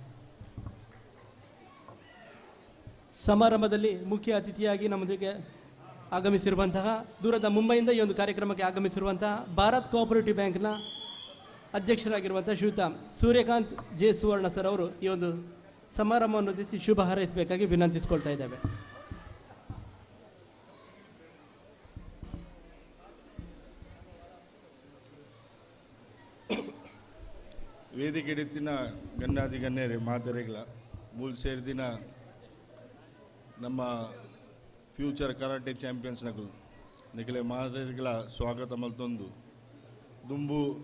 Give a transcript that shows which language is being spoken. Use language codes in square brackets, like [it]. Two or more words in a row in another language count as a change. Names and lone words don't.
[kn] ಸಮಾರಂಭದಲ್ಲಿ ಮುಖ್ಯ ಅತಿಥಿಯಾಗಿ ನಮ್ಮ ಜೊತೆಗೆ ಆಗಮಿಸಿರುವಂತಹ ದೂರದ ಮುಂಬೈಯಿಂದ ಈ ಒಂದು ಕಾರ್ಯಕ್ರಮಕ್ಕೆ ಆಗಮಿಸಿರುವಂತಹ ಭಾರತ್ ಕೋಆಪರೇಟಿವ್ ಬ್ಯಾಂಕ್ನ ಅಧ್ಯಕ್ಷರಾಗಿರುವಂಥ ಶ್ರೀಯುತ ಸೂರ್ಯಕಾಂತ್ ಜೆ ಸುವರ್ಣ ಸರ್ ಅವರು ಈ ಒಂದು ಸಮಾರಂಭವನ್ನು ಉದ್ದೇಶಿಸಿ ಶುಭ ಹಾರೈಸಬೇಕಾಗಿ ವಿನಂತಿಸಿಕೊಳ್ತಾ ಇದ್ದೇವೆ. [tcy] ವೇದಿಕೆಡಿತ್ತಿನ ಗಣ್ಯಾತಿ ಗಣ್ಯರೇ ಮಾತರೆಗಳ ಮೂಲ ಸೇರಿದಿನ ನಮ್ಮ [en] future karate champions [tcy] ನಿಖಲೆ ಮಾತರೆಗಳ ಸ್ವಾಗತ ಮಲ್ತೊಂದು ದುಂಬು